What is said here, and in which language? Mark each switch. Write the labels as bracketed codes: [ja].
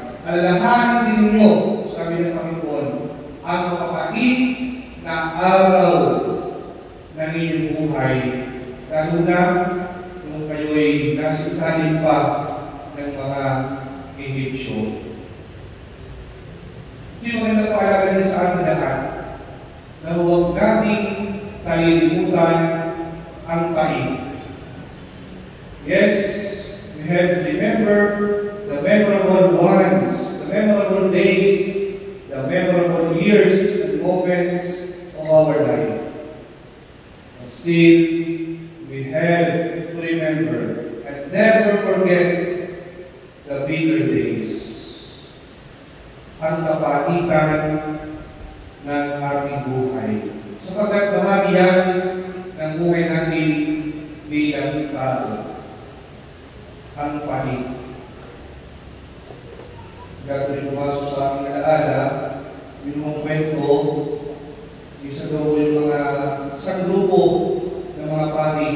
[tl] Alalahanin din ninyo, sabi ng Panginoon, ang mapapait na araw ng inyong buhay, lalo na kung kayo'y nasa ilalim pa ng mga Ehipsyo. Hindi maganda paalala din sa ating lahat na huwag nating kalilimutan ang pait. [en] Yes, we have to remember the memorable ones, the memorable days, the memorable years and moments of our life. But still, we have to remember and never forget the bitter days. [tl] Ang kapaitan ng ating buhay. Sapagkat bahagi yan ng buhay natin bilang tao. Ang pait. Gagawin pumasok sa aking alaala, yung mga kwento, isa daw yung mga isang grupo ng mga pari.